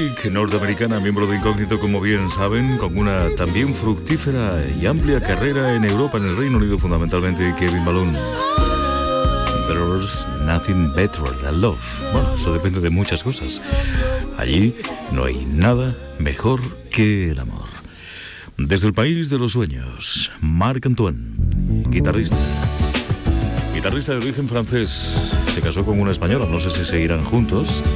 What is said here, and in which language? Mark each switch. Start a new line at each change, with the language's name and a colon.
Spanish: Norteamericana, miembro de Incógnito, como bien saben, con una también fructífera y amplia carrera en Europa, en el Reino Unido, fundamentalmente Kevin Malone.
English: There's nothing better than love.
Spanish: Bueno, eso depende de muchas cosas. Allí no hay nada mejor que el amor. Desde el país de los sueños, Marc Antoine, guitarrista. Guitarrista de origen francés. Se casó con una española, no sé si seguirán juntos.